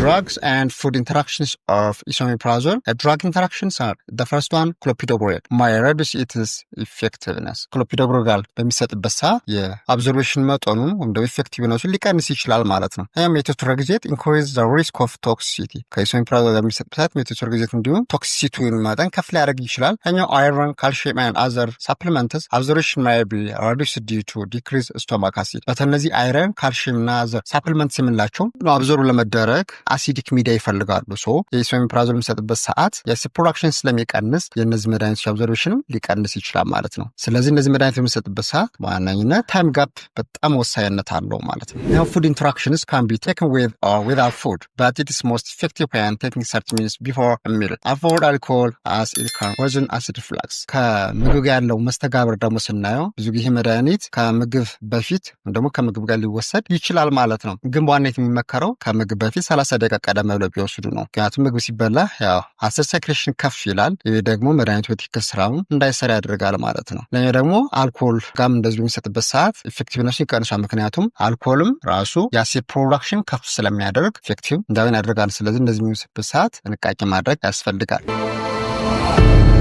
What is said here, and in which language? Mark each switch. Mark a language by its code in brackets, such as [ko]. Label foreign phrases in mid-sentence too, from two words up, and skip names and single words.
[en] Drugs and food interactions of esomeprazole. Drug interactions are the first one, clopidogrel might reduce its effectiveness. [am] clopidogrel ጋር በሚሰጥበት ሰዓት የአብዞርቤሽን መጠኑ ወይም ደግሞ ኢፌክቲቭነሱን ሊቀንስ ይችላል ማለት ነው። ሜቶትሬግዜት [en] increase the risk of toxicity [am] ከኢሶሜፕራዞል ጋር በሚሰጥበት ሰዓት ሜቶትሬግዜት እንዲሁም ቶክሲሲቲውን መጠን ከፍ ሊያደርግ ይችላል። [en] iron calcium and other supplements absorption might be reduced due to decreased stomach acid. [am] በተነዚህ [en] iron calcium [am] እና [en] other supplements [am] የምንላቸው አብዞርብ ለመደረግ [en] acidic media [am] ይፈልጋሉ። ሶ የኢሶሜፕራዞል የሚሰጥበት ሰዓት የአሲድ ፕሮዳክሽን ስለሚቀንስ የእነዚህ መድኃኒቶች አብዞርቤሽንም ሊቀንስ ይችላል ማለት ነው። ስለዚህ እነዚህ መድኃኒት የሚሰጥበት ሰዓት በዋነኝነት [en] time gap [am] በጣም ወሳኝነት አለው ማለት ነው። [en] Now food interactions can be taken with or without food, but it is most effective when taking 30 minutes before a meal. Avoid alcohol as it can worsen acid reflux. [am] ከምግብ ጋር ያለው መስተጋብር ደግሞ ስናየው ብዙ ጊዜ መድኃኒት ከምግብ በፊት ደግሞ ከምግብ ጋር ሊወሰድ ይችላል ማለት ነው። ግን በዋናነት የሚመከረው ከምግብ በፊት 30 ደቂቃ ቀደም ብለው ቢወስዱ ነው። ምክንያቱም ምግብ ሲበላ ያው [en] acid secretion [am] ከፍ ይላል። ይህ ደግሞ መድኃኒቱ በትክክል ስራውን እንዳይሰራ ያደርጋል ማለት ነው። ለኛ ደግሞ አልኮል ጋም እንደዚህ የሚሰጥበት ሰዓት ኢፌክቲቭነሱ ይቀንሳል። ምክንያቱም አልኮልም ራሱ የአሲድ ፕሮዳክሽን ከፍ ስለሚያደርግ ኢፌክቲቭ እንዳይሆን ያደርጋል። ስለዚህ እንደዚህ የሚሰጥበት ሰዓት ጥንቃቄ ማድረግ ያስፈልጋል።